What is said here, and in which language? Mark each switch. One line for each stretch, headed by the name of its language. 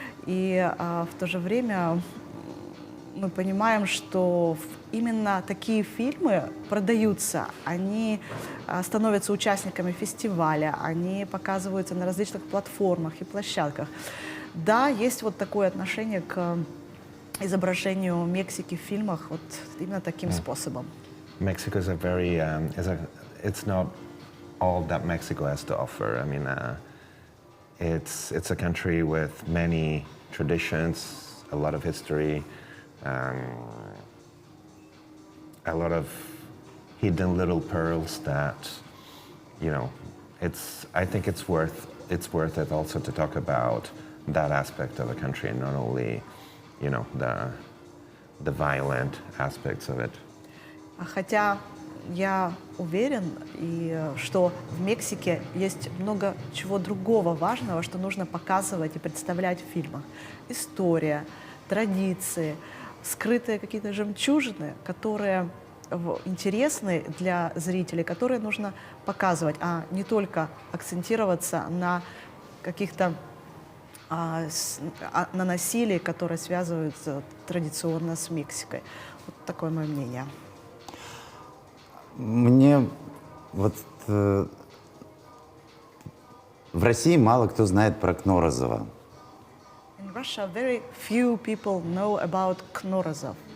Russian: И в то же время мы понимаем, что именно такие фильмы продаются, они становятся участниками фестиваля, они показываются на различных платформах и площадках. Да, есть вот такое отношение к изображению Мексики в фильмах вот именно таким способом?
English: Mexico is a very, it's not all that Mexico has to offer. I mean, it's a country with many traditions, a lot of history, a lot of hidden little pearls that, you know, I think it's worth it also to talk about that aspect of the country and not only, you know, the violent aspects of it.
Russian: Хотя я уверен, что в Мексике есть много чего другого важного, что нужно показывать и представлять в фильмах. История, традиции, скрытые какие-то жемчужины, которые интересны для зрителей, которые нужно показывать, а не только акцентироваться на каких-то на насилии, которое связывается традиционно с Мексикой. Вот такое мое мнение. Мне вот в России мало кто знает про Кнорозова.
English: In Russia, very few people know about Knorozov.